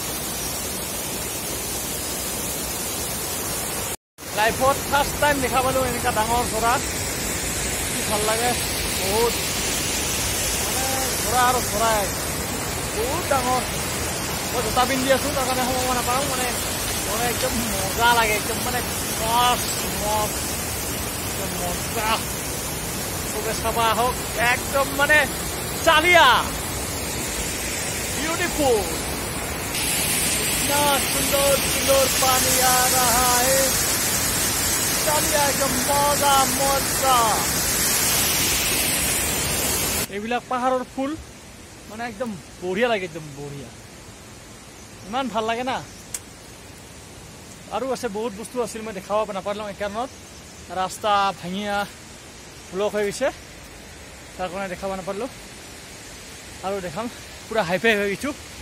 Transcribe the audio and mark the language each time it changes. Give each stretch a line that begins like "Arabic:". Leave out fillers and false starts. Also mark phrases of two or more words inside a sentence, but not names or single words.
Assamese: লাইফত
English: first time
Assamese: দেখা পালোঁ এনেকুৱা ডাঙৰ চৰা কি ভাল লাগে বহুত মানে চৰা আৰু চৰাই বহুত ডাঙৰ মই জোতা পিন্ধি আছোঁ তাৰ কাৰণে সোমাব নাপাৰোঁ মানে একদম মজা লাগে একদম মানে মজা চবে চাবা আহক একদম মানে চালিয়া
Hindi: ब्यूटीफुल इतना सुंदर सुंदर पानी आ रहा है चालिया एकदम मजा मजा
Assamese: এইবিলাক পাহাৰৰ ফুল মানে একদম বঢ়িয়া লাগে একদম বঢ়িয়া ইমান ভাল লাগে না আৰু আছে বহুত বস্তু আছিল মই দেখাব নাপালোঁ এই কাৰণত ৰাস্তা ভাঙিয়া ব্লক হৈ গৈছে তাৰ কাৰণে দেখাব নাপালোঁ আৰু দেখাম পুৰা হাইফাই হৈ গৈছোঁ